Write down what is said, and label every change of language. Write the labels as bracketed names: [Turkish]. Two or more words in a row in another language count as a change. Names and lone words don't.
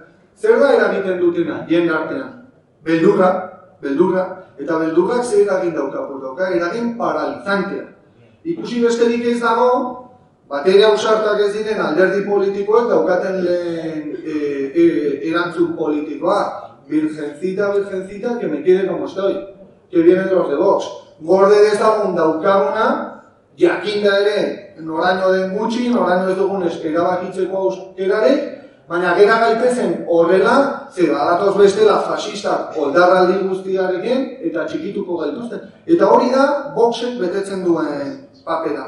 [Basque] Zer da eragiten dutena, jendartean? Beldurra, eta beldurrak zer eragin dauka, eragin paralizantea. Ikusi besterik ez dago, batere ausartak ez diren alderdi politikoek daukaten lehen erantzun politikoa. [Spanish] Virgencita, que me quede como estoy, que vienen los de Vox. [Basque] Gorde dezagun daukaguna, jakinda ere, noraino den gutxi, noraino ez dugun erabakitzeko auskerarik, baina gera gaitezen horrela, ze badatoz bestela fascistak oldarraldi guztiarekin eta txikituko gaituzten. Eta hori da Voxek betetzen duen papera.